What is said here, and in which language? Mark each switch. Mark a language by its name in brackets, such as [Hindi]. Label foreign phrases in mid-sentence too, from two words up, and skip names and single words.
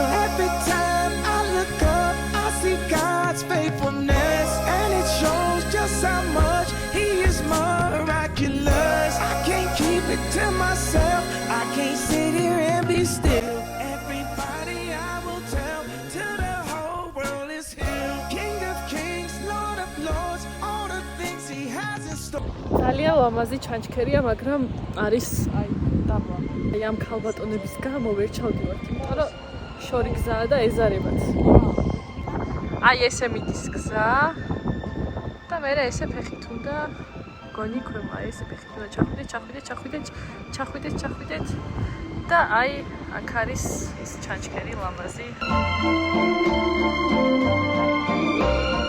[English] Every time I look up, I see God's faithfulness, and it shows just how much He is miraculous. I can't keep it to myself. I can't sit here and be still. Everybody I will tell till the whole world is healed. King of kings, Lord of lords, all the things He has in store. [Georgian] ძალიან ლამაზი ჩანჩქერია, მაგრამ არის აი დაბლა. აი ამ ქალბატონების გამო ვერ ჩავდივართ, იმიტომ რომ შორი გზაა და ეზარებათ. აი ესე მიდის გზა და მე ესე ფეხით უნდა გონი ქვემო, აი ესე ფეხით უნდა ჩახვიდეთ და აი აქ არის ის ჩანჩქერი ლამაზი.